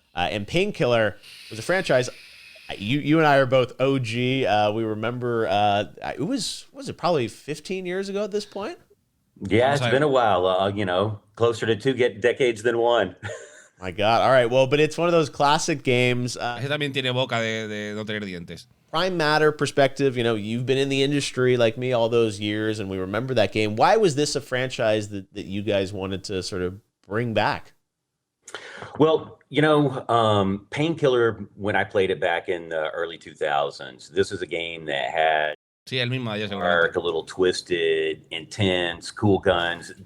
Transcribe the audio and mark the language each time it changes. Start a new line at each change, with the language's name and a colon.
English: And Painkiller was a franchise. You and I are both OG. We remember it was it probably 15 years ago at this point? Yeah, it's been a while. Closer to 2 decades than 1. My God. All right. Well, but it's one of those classic games.
Spanish: Ese también tiene boca de no tener dientes.
English: Prime Matter perspective, you've been in the industry like me all those years, and we remember that game. Why was this a franchise that you guys wanted to sort of bring back? Well, Painkiller, when I played it back in the early 2000s, this is a game that had dark, a little twisted, intense, cool guns.